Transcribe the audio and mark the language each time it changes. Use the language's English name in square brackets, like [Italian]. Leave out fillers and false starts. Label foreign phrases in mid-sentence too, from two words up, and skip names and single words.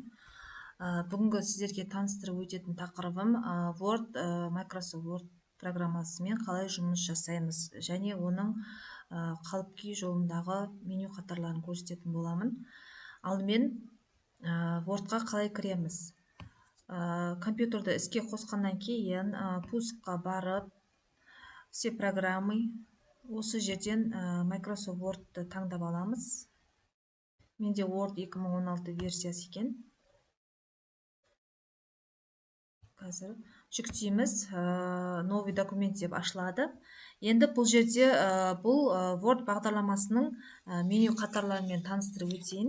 [Kazakh] Бүгінгі сіздерге таныстырып өтетін тақырыбым Word, Microsoft Word программасымен қалай жұмыс жасаймыз және оның қалып күй жолындағы меню қатарларын көрсететін боламын. Алдымен Wordқа қалай кіреміз? Компьютерді іске қосқаннан кейін пускқа барып [Russian] все программы, [Kazakh] осы жерден Microsoft Word'ты таңдап аламыз. Менде Word 2016 версиясы екен. Қазір жүктейміз, [Russian] новый документ [Kazakh] деп ашылады. Енді бұл жерде бұл Word бағдарламасының меню қатарларымен таныстырып өтейін.